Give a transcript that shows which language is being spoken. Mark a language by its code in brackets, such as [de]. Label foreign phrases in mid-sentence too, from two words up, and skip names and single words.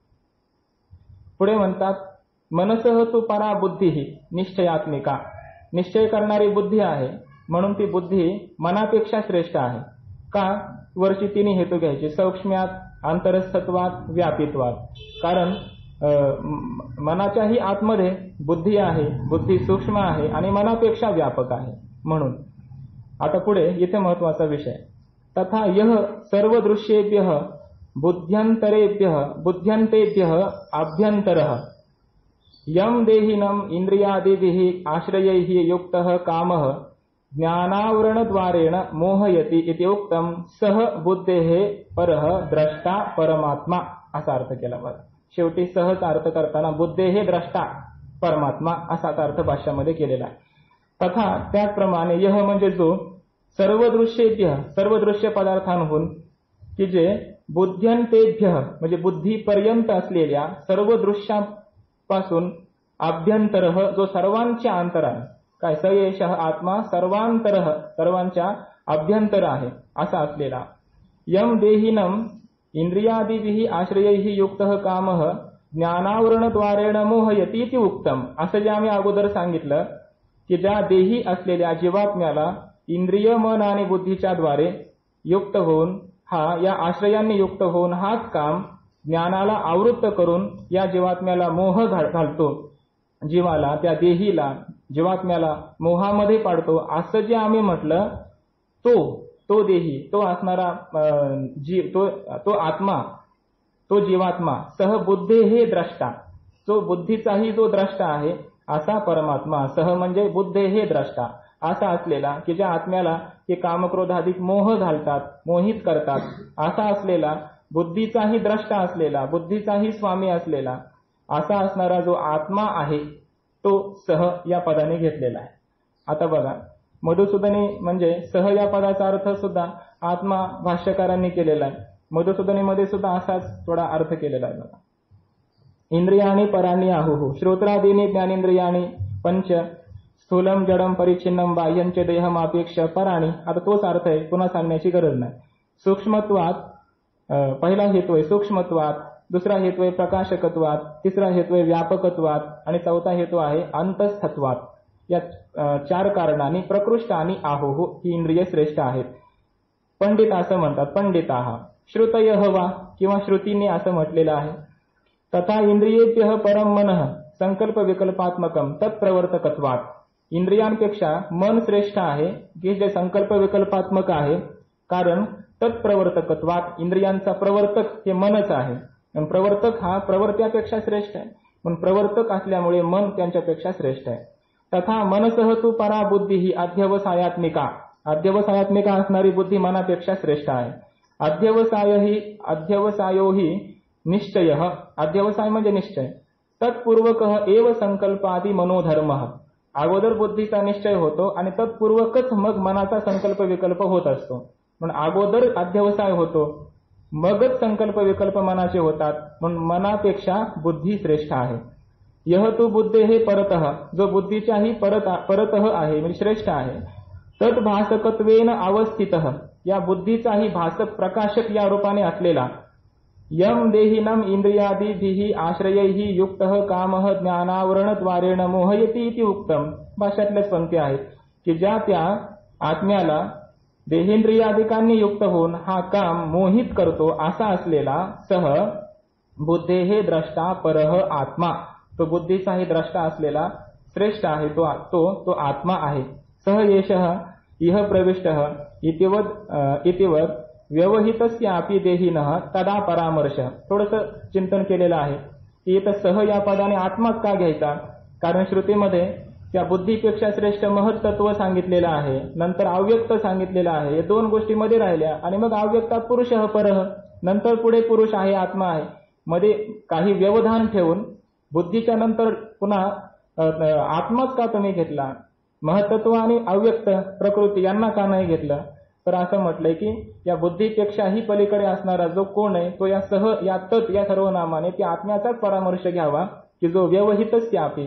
[mr] पुढे म्हणतात [sa] मनसः तू परा बुद्धी ही निश्चयात्मिका, [mr] निश्चय करणारी बुद्धी आहे म्हणून ती बुद्धी मनापेक्षा श्रेष्ठ आहे. का? वरची तिन्ही हेतू घ्यायचे. [sa] सौक्ष्म्यात अंतरस्थत्वात व्यापित्वात. [mr] कारण मनाच्याही आतमध्ये बुद्धी आहे, बुद्धी सूक्ष्म आहे आणि मनापेक्षा व्यापक आहे. म्हणून आता पुढे इथे महत्वाचा विषय, [sa] तथा यह सर्व दृश्येभ्यः बुद्ध्यन्तेभ्यः आभ्यन्तरः यम देहिनम इंद्रियादिभिः आश्रयैः युक्तः कामः ज्ञानावरणद्वारेण मोहयति इति उक्तम सह बुद्धेः परः द्रष्टा परमात्मा [mr] असा अर्थ केला. बरं, शेवटी सहच अर्थ करताना [sa] बुद्धेः द्रष्टा परमात्मा [mr] असाच अर्थ भाष्यामध्ये केलेला आहे. तथा त्याचप्रमाणे यह म्हणजे जो [sa] सर्व दृश्येभ्य [mr] सर्व दृश्य पदार्थांहून की जे बुद्ध्यन्तेभ्य म्हणजे बुद्धीपर्यंत असलेल्या सर्व दृश्यापासून आभ्यंतरः जो सर्वांच्या अंतर आहे. काय [sa] स एषः आत्मा सर्वांतरः [mr] सर्वांच्या अभ्यंतर आहे असा असलेला. [sa] यम देहिनम इंद्रियादिभिः आश्रयैः युक्तः कामः ज्ञानावरणद्वारेण मोहयति इति उक्तम. [mr] असं जे आम्ही अगोदर सांगितलं की ज्या देही असलेल्या जीवात्म्याला इंद्रिय मन आणि बुद्धीच्या द्वारे युक्त होऊन या आश्रयांनी युक्त होऊन हाच काम ज्ञानाला आवृत्त करून या जीवात्म्याला मोह घालतो, जीवाला त्या देहीला जीवात्म्याला मोहामध्ये पाडतो. असं जे आम्ही म्हटलं तो देही तो असणारा तो आत्मा तो जीवात्मा [sa] सह बुद्धे हे द्रष्टा [mr] जो बुद्धीचाही जो द्रष्टा आहे असा परमात्मा. सह म्हणजे [sa] बुद्धे हे द्रष्टा [mr] असा असलेला की ज्या आत्म्याला ते कामक्रोधाधिक मोह घालतात, मोहित करतात असा असलेला, बुद्धीचाही द्रष्टा असलेला, बुद्धीचाही स्वामी असलेला असा असणारा जो आत्मा आहे तो सह या पदाने घेतलेला आहे. आता बघा, मधुसूदनी म्हणजे सह या पदाचा अर्थ सुद्धा आत्मा भाष्यकारांनी केलेला आहे. मधुसूदनीमध्ये सुद्धा असाच थोडा अर्थ केलेला आहे. बघा, [sa] इंद्रियाणी पराणी आहुः श्रोत्रादीनी ज्ञानेंद्रियाणी पंच स्थूलम जडम परिच्छिन्नम बाह्यंच देहमापेक्ष पराणी. [mr] आता तोच अर्थ आहे, पुन्हा सांगण्याची गरज नाही. सूक्ष्मत्वात पहिला हेतू आहे सूक्ष्मत्वात, दुसरा हेतू आहे प्रकाशकत्वात, तिसरा हेतू आहे व्यापकत्वात आणि चौथा हेतू आहे अंतस्थत्वात. या चार कारणांनी प्रकृष्ट आणि आहुः ही इंद्रिय श्रेष्ठ आहेत. पंडित असं म्हणतात, [sa] पंडिताः श्रुतयः वा [mr] किंवा श्रुतीने असं म्हटलेलं आहे. [sa] तथा इंद्रियेभ्यः परम मनः संकल्प विकल्पात्मकम तत्प्रवर्तकत्वात. [mr] इंद्रियांपेक्षा मन श्रेष्ठ आहे की जे संकल्प विकल्पात्मक आहे. कारण तत्प्रवर्तकत्वात इंद्रियांचा प्रवर्तक हे मनच आहे. प्रवर्तक हा प्रवर्त्यापेक्षा श्रेष्ठ आहे, पण प्रवर्तक असल्यामुळे मन त्यांच्यापेक्षा श्रेष्ठ आहे. [sa] तथा मनसह तू परा बुद्धी ही अध्यवसायात्मिका. [mr] अध्यवसायात्मिका असणारी बुद्धी मनापेक्षा श्रेष्ठ आहे. [sa] अध्यवसायो ही निश्चय. [mr] अध्यवसाय म्हणजे निश्चय. [sa] तत्पूर्वक एव संकल्पादी मनोधर्म. [mr] अगोदर बुद्धीचा निश्चय होतो आणि तत्पूर्वकच मग मनाचा संकल्प विकल्प होत असतो. पण अगोदर अध्यवसाय होतो मगच संकल्प विकल्प मनाचे होतात. म्हणून मनापेक्षा बुद्धी श्रेष्ठ आहे. [sa] यह तू बुद्धे हे परतः [mr] जो बुद्धीच्याही परतः आहे म्हणजे श्रेष्ठ आहे. [sa] तत् भासकत्वेन अवस्थितः [mr] या बुद्धीचाही भासक प्रकाशक या रूपाने असलेला. [sa] यम देहिनम इंद्रियादिभिः आश्रयैः युक्तः कामः ज्ञानावरणद्वारेण मोहयति इति उक्तम. [mr] भाषातल्याच पंक्ती आहेत की ज्या त्या आत्म्याला देहेंद्रियादिकांनी युक्त होऊन हा काम मोहित करतो असा असलेला [sa] सह बुद्धेः द्रष्टा परः आत्मा. [mr] तो बुद्धीचाही द्रष्टा असलेला श्रेष्ठ आहे तो आत्मा आहे. [sa] सह एषः इह प्रविष्टः इतिवत व्यवहितस्यापि देहिनः तदा परामर्श. [mr] थोडंसं चिंतन केलेलं आहे की इथं सह या पदाने आत्माच का घ्यायचा. कारण श्रुतीमध्ये त्या बुद्धीपेक्षा श्रेष्ठ महत्त्व सांगितलेलं आहे, नंतर अव्यक्त सांगितलेलं आहे. या दोन गोष्टीमध्ये राहिल्या आणि मग [sa] अव्यक्तात पुरुषः परः, [mr] नंतर पुढे पुरुष आहे आत्मा आहे. मध्ये काही व्यवधान ठेवून बुद्धीच्या नंतर पुन्हा आत्माच का तुम्ही घेतला, महत्त्व आणि अव्यक्त प्रकृती यांना का नाही घेतलं. तर असं म्हटलंय की या बुद्धीपेक्षाही पलीकडे असणारा जो कोण आहे तो या सह या तत् या सर्व नामाने त्या आत्म्याचाच परामर्श घ्यावा की जो व्यवहितस्यापि.